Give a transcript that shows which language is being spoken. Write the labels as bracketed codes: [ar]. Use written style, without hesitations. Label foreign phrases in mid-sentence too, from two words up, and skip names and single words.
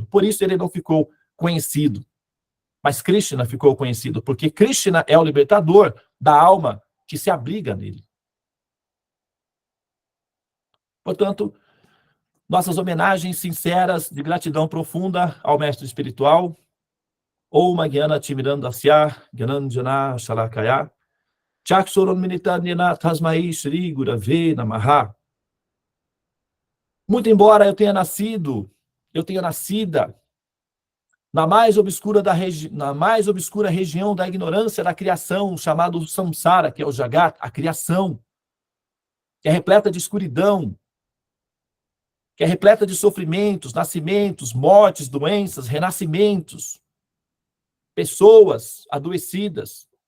[pt] Por isso ele não ficou conhecido. Mas Krishna ficou conhecido, porque Krishna é o libertador da alma que se abriga nele. Portanto, nossas homenagens sinceras de gratidão profunda ao mestre espiritual, [sa] ॐ ज्ञान तिमिरान्धस्य ज्ञानाञ्जन शलाकया चक्षुरुन्मीलितंयेन तस्मै श्री गुरवे नमः. [pt] Muito embora eu tenha nascida na mais obscura região da ignorância da criação, chamado samsara, que é o Jagat, a criação, que é repleta de escuridão, que é repleta de sofrimentos, nascimentos, mortes, doenças, renascimentos, pessoas adoecidas.